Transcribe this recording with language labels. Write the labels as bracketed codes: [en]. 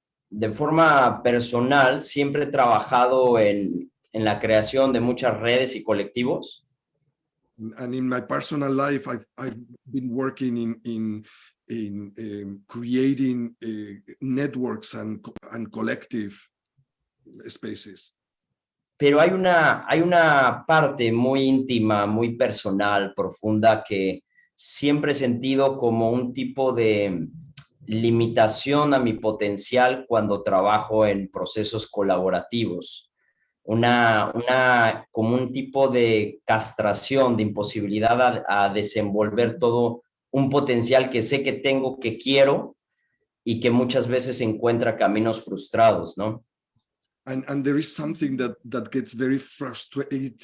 [es] De forma personal, siempre he trabajado en la creación de muchas redes y colectivos. [en] And in my personal life, I've been working in creating networks and collective spaces. [es] Pero hay una parte muy íntima, muy personal, profunda, que siempre he sentido como un tipo de limitación a mi potencial cuando trabajo en procesos colaborativos. Como un tipo de castración, de imposibilidad a desenvolver todo un potencial que sé que tengo, que quiero, y que muchas veces encuentra caminos frustrados, ¿no? [en] And there is something that gets very frustrating.